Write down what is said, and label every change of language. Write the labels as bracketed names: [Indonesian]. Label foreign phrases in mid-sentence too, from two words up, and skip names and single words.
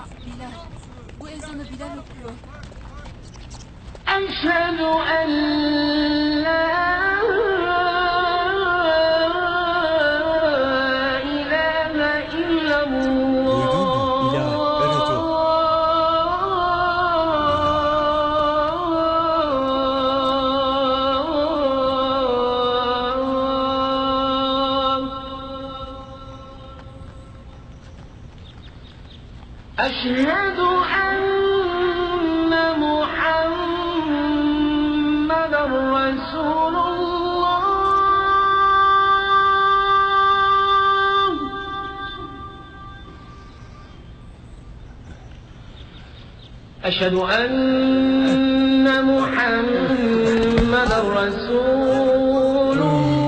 [Turkish] Bilal, bu ezanı Bilal okuyor. [Arabic] أشهد أن لا إله إلا الله. [Turkish] Duydun mu Bilal? Evet o. [Arabic] أشهد أن محمدًا رسول الله. أشهد أن محمدًا رسول الله.